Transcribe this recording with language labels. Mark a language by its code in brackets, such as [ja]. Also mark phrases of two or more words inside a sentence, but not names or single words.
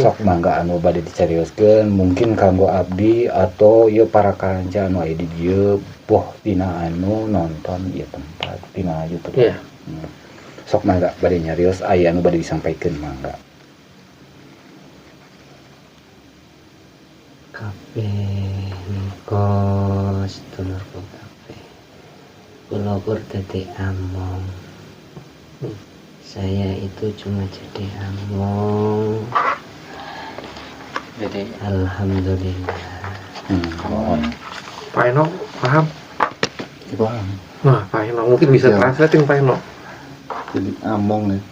[su] Sok mangga anu bade dicarioskeun mungkin kanggo abdi atau ieu para kalanca anu aya di dieu boh dina anu nonton ieu tempat dina YouTube. Iya. Sok mangga bade nyarios aya anu bade disampaikeun mangga. Kape nikos tulur ku kape. [jv] Kula kur dadi among. [id] Saya itu cuma jadi among. Jadi alhamdulillah. Pak Eno, paham? Paham. Nah, Pak Eno mungkin bisa Iya. translating Pak Eno. Jadi among ya.